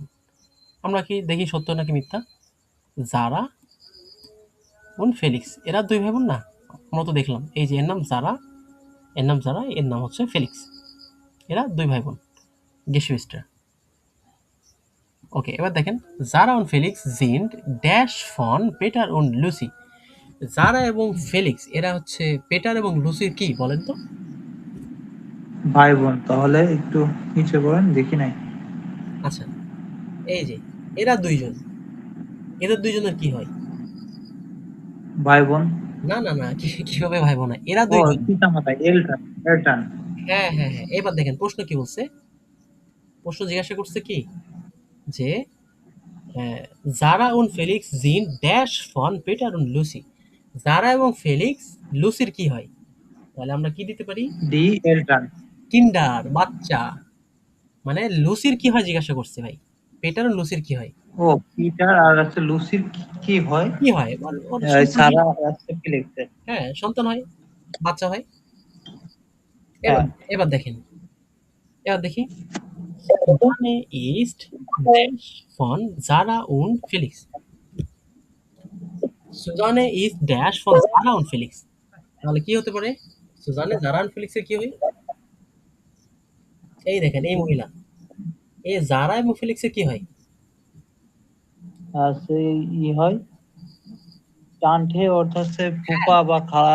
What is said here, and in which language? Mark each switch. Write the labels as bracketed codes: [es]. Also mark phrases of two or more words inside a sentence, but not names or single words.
[bn] আমরা কি দেখি সত্য নাকি মিথ্যা? জারা উন ফেলিক্স এরা দুই ভাই বোন না? আমরা তো দেখলাম এই যে এর নাম জারা, এর নাম জারা, এর নাম হচ্ছে ফেলিক্স, এরা দুই ভাই বোন, গেশিভিস্টার। ওকে, এবার দেখেন [de] Sara und Felix sind dash von Peter und Lucie. [bn] জারা এবং ফেলিক্স এরা হচ্ছে পেটার এবং লুসির কি বলেন তো? ভাই বোন। তাহলে একটু নিচে করেন, দেখি নাই। আচ্ছা, এই যে এরা দুইজন, এদের দুইজনের কি হয়? ভাই বোন। না না না, কিভাবে ভাই বোন হয়? এরা ও, দুইজন। পিতা মাতা, এলটান, এলটান। হ্যাঁ হ্যাঁ হ্যাঁ, এবার দেখেন প্রশ্ন কি বলছে। প্রশ্ন জিজ্ঞাসা করছে কি যে [de] Sara und Felix sind dash von Peter und Lucie. [bn] জারা এবং ফেলিক্স লুসির কি হয়? তাহলে আমরা কি দিতে পারি? [de] die Eltern. [bn] কিন্ডার, বাচ্চা। মানে লুসির কি হয় জিজ্ঞাসা করছে ভাই। পেটার আর লুসির কি হয়? ও, পিটার আর আছে লুসির কি হয়? কি হয়? ওর সন্তান হয়। সারা আছে ফিলিক্সের। হ্যাঁ, সন্তান হয়, বাচ্চা হয়। এবার হ্যাঁ। এবার দেখেন, এবার দেখি [de] Susanne ist dash von Sara und Felix. Susanne ist dash von Sara und Felix. [bn] তাহলে কি হতে পারে? সুজানে, জারা und Felix এর কি হয়? এই দেখেন এই মহিলা, এই জারা এবং ফেলিক্স এর কি হয়? আছে ই হয়, টানঠে অর্থাৎ হচ্ছে ফুপা বা খালা।